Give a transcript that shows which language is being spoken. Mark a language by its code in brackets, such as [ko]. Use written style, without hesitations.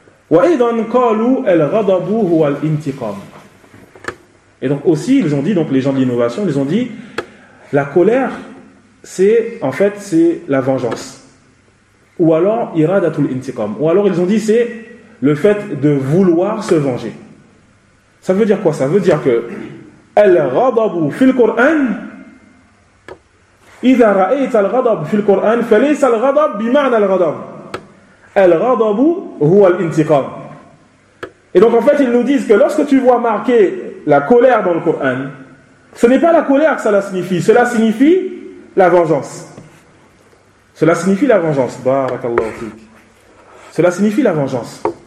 [ar] وَإِذًا قَالُوا الْغَضَبُ هُوَ الْإِنْتِقَامُ. [fr] Et donc aussi, ils ont dit, donc les gens de l'innovation, ils ont dit, la colère, c'est, en fait, c'est la vengeance. Ou alors, [ar] إِرَادَةُ الْإِنْتِقَامُ. [fr] Ou alors, ils ont dit, c'est le fait de vouloir se venger. Ça veut dire quoi? Ça veut dire que [ar] الْغَضَبُ فِي الْقُرْآنِ إِذَا رَأَيْتَ الْغَضَبُ فِي الْقُرْآنِ فَلَيْسَ الْغَضَبُ بِمَعْنَى الْغَضَبُ الْغَضَبُ هُوَ الْإِنْتِقَامُ. [fr] Et donc en fait, ils nous disent que lorsque tu vois marqué la colère dans le Coran, ce n'est pas la colère que cela signifie. Cela signifie la vengeance. Cela signifie la vengeance. Barakallahu fik. Cela signifie la vengeance.